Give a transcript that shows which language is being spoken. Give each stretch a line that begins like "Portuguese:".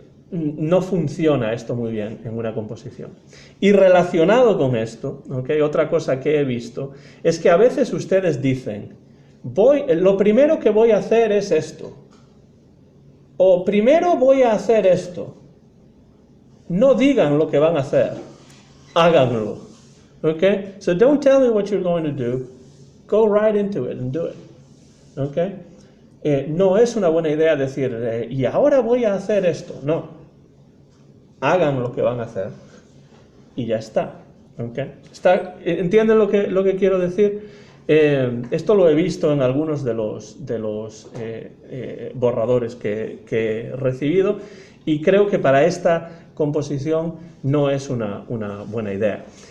Spanish: No funciona esto muy bien en una composición. Y relacionado con esto, ¿okay? Otra cosa que he visto es que a veces ustedes dicen, lo primero que voy a hacer es esto. O primero voy a hacer esto. No digan lo que van a hacer, háganlo.
English: Okay? So don't tell me what you're going to do. Go right into it and do it. Okay?
Spanish: no es una buena idea decir, y ahora voy a hacer esto. No, hagan lo que van a hacer y ya está. ¿Okay? ¿Entienden lo que quiero decir? Esto lo he visto en algunos de los borradores que he recibido, y creo que para esta composición no es una buena idea.